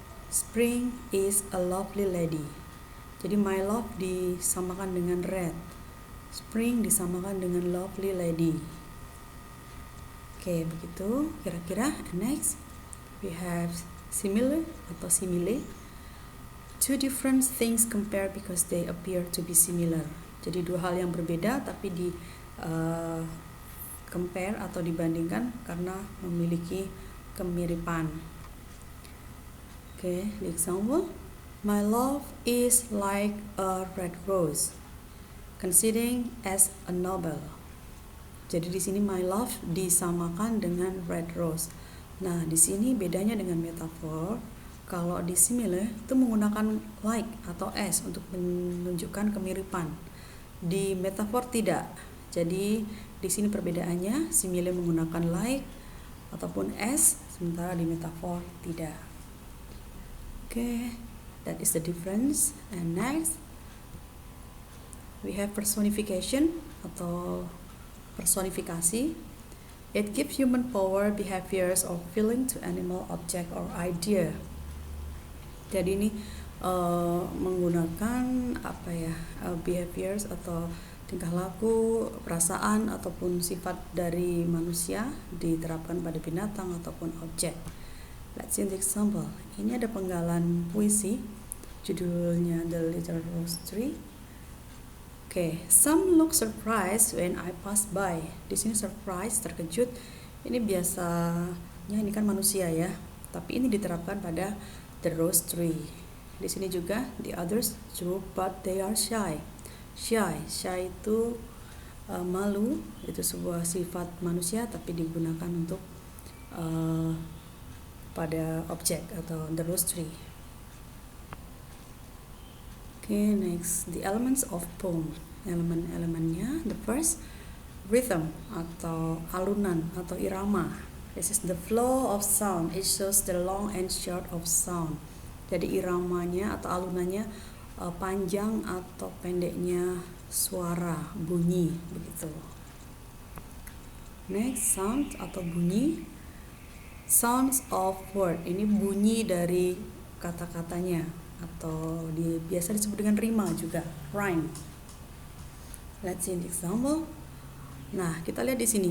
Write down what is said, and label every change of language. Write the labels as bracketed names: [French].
[English] Spring is a lovely lady. [Indonesian] Jadi [English] my love [Indonesian] disamakan dengan [English] red. [Indonesian] Spring disamakan dengan [English] lovely lady. [Indonesian] Oke, begitu kira-kira. [English] Next, we have similar atau simile. Two different things compare because they appear to be similar. [Indonesian] Jadi dua hal yang berbeda tapi di compare atau dibandingkan karena memiliki kemiripan. [English] Oke, the example. My love is like a red rose, considering as a novel. [Indonesian] Jadi di sini [English] my love [Indonesian] disamakan dengan [English] red rose. [Indonesian] Nah, di sini bedanya dengan metafor. Kalau di simile itu menggunakan like atau as untuk menunjukkan kemiripan. Di metafor tidak. Jadi di sini perbedaannya, simile menggunakan like ataupun as, sementara di metafor tidak. [English] Okay, that is the difference. And next, we have personification atau personifikasi. It gives human power, behaviors, or feeling to animal, object, or idea. [Indonesian] Jadi ini menggunakan behaviors atau tingkah laku, perasaan ataupun sifat dari manusia diterapkan pada binatang ataupun objek. [English] Let's see the example. [Indonesian] Ini ada penggalan puisi, judulnya The Little Rose Tree. [English] Okay, some look surprised when I pass by. [Indonesian] Di sini surprise, terkejut. Ini biasanya ini kan manusia ya, tapi ini diterapkan pada [English] the rose tree. [Indonesian] Di sini juga [English] the others droop but they are shy. [Indonesian] Shy itu malu, itu sebuah sifat manusia tapi digunakan untuk pada objek atau [English] the rose tree. Okay, next, the elements of poem. [Indonesian] Elemen-elemennya, [English] the first, rhythm [Indonesian] atau alunan atau irama. [English] This is the flow of sound. It shows the long and short of sound. [Indonesian] Jadi iramanya atau alunannya panjang atau pendeknya suara, bunyi, begitu. [English] Next, sound [Indonesian] atau bunyi. [English] Sounds of word. [Indonesian] Ini bunyi dari kata-katanya atau biasa disebut dengan rima juga, rhyme. [English] Let's see an example. [Indonesian] Nah, kita lihat di sini.